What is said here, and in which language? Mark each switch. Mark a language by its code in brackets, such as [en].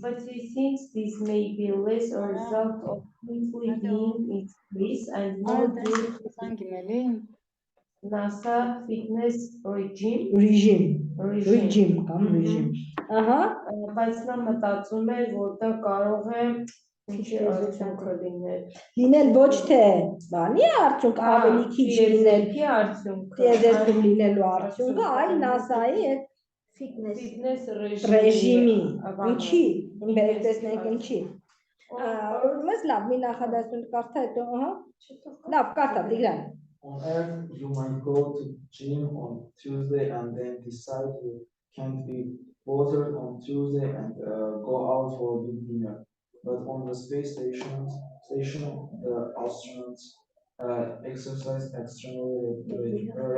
[en] But he thinks this may be less a result of simply being in space and more due to NASA fitness regime. Regime կամ regime. [hy] Ահա, բայց նա մտածում էր, որ դա կարող է ինչի արդյունքը լինել։ Լինել ոչ թե բանի արդյունք, ավելի քիչ լինել, Ֆիզիկի արդյունքը, տիեզերքում լինելու արդյունքը, այլ NASA-ի այդ [en] fitness [hy] ռեժիմի, ինչի, բերեք տեսնենք ինչի։ Մեզ լավ, մի նախադասություն կարդա հետո, ահա, լավ, կարդա, Տիգրան։ [en] On Earth, you might go to gym on Tuesday and then decide you can't be bothered on Tuesday and go out for a big dinner. But on the space station, the astronauts exercise extremely